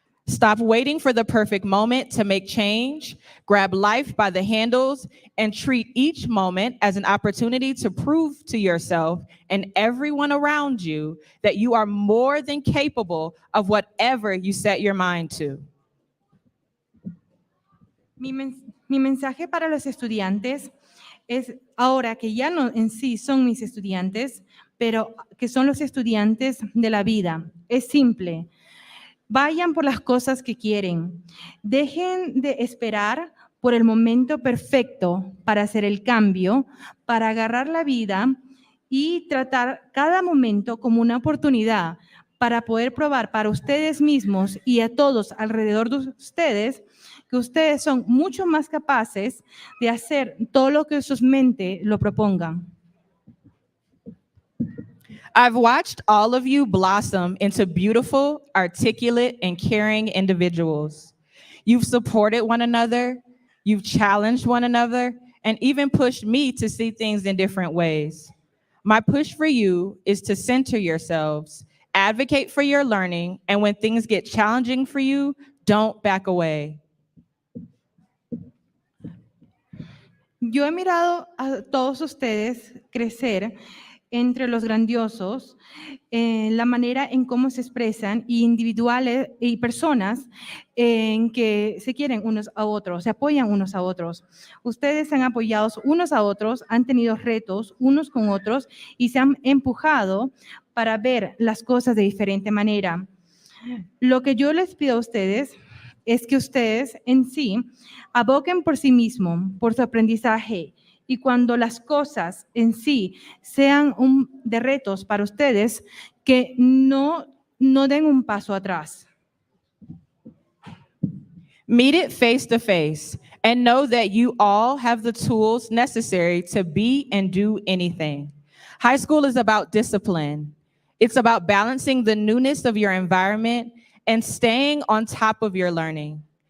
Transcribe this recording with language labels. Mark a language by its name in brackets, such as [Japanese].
[English] Stop waiting for the perfect moment to make change. Grab life by the handles and treat each moment as an opportunity to prove to yourself and everyone around you that you are more than capable of whatever you set your mind to. [Spanish] Mi mensaje para los estudiantes es, ahora que ya no en sí son mis estudiantes, pero que son los estudiantes de la vida, es simple. Vayan por las cosas que quieren. Dejen de esperar por el momento perfecto para hacer el cambio, para agarrar la vida y tratar cada momento como una oportunidad para poder probar para ustedes mismos y a todos alrededor de ustedes que ustedes son mucho más capaces de hacer todo lo que sus mentes lo propongan. [English] I've watched all of you blossom into beautiful, articulate, and caring individuals. You've supported one another, you've challenged one another, and even pushed me to see things in different ways. My push for you is to center yourselves, advocate for your learning, and when things get challenging for you, don't back away. [Spanish] Yo he mirado a todos ustedes crecer entre los grandiosos, la manera en cómo se expresan y individuales y personas en que se quieren unos a otros, se apoyan unos a otros. Ustedes se han apoyado unos a otros, han tenido retos unos con otros y se han empujado para ver las cosas de diferente manera. Lo que yo les pido a ustedes es que ustedes en sí aboquen por sí mismos, por su aprendizaje, y cuando las cosas en sí sean de retos para ustedes, que no den un paso atrás. [English] Meet it face to face and know that you all have the tools necessary to be and do anything. High school is about discipline. It's about balancing the newness of your environment and staying on top of your learning.